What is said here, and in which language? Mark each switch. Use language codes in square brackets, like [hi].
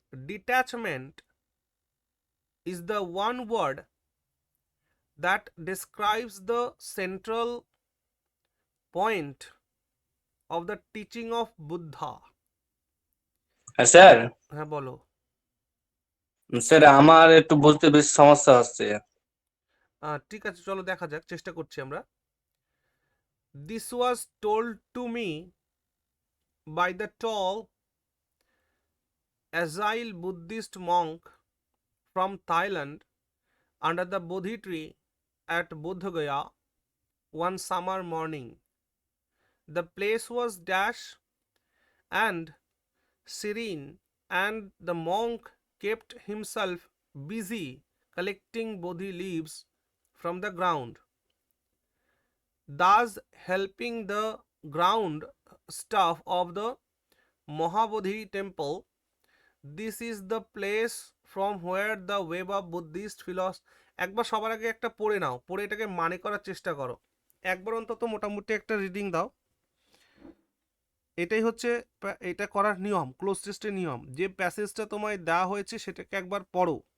[en] Detachment is the one word that describes the central point of the teaching of Buddha. [bn] Sir, হ্যাঁ বলো। Sir আমার একটু বুঝতে বেশ সমস্যা হচ্ছে। ঠিক আছে, চলো দেখা যাক, চেষ্টা করছি আমরা। [en] This was told to me by the tall agile Buddhist monk from Thailand under the Bodhi tree at Bodhgaya one summer morning. The place was dash and serene, and the monk kept himself busy collecting bodhi leaves from the ground, thus helping the ground staff of the Mahabodhi temple. This is the place from where the web of Buddhist philosophy. [bn] একবার সবার আগে একটা পড়ে নাও, পড়ে এটাকে মানে করার চেষ্টা করো, একবার অন্তত মোটামুটি একটা রিডিং দাও। এটাই হচ্ছে এটা করার নিয়ম, ক্লোজ টেস্টের নিয়ম। যে প্যাসেজটা তোমায় দেওয়া হয়েছে সেটাকে একবার পড়ো।